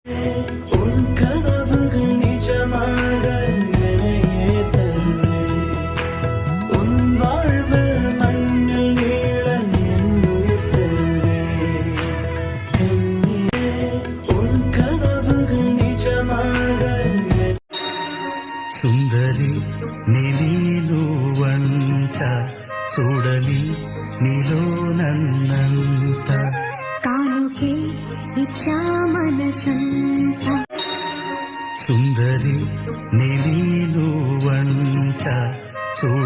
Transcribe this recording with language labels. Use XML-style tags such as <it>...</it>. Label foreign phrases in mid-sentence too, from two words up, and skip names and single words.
<ta>உன் கனவுகள் நிஜமாக என்னையே தருவே உன் வாழ்வு மண்ணில் நீள என் உயிர் தருவே உன் கனவுகள் நிஜமாக</ta> <te>సుందరి నిలీలువంట చూడని నీలో నన్నంత కానుకే ఇచ్చా మనసంత సుందరి నిలీలువంట చూడ</te>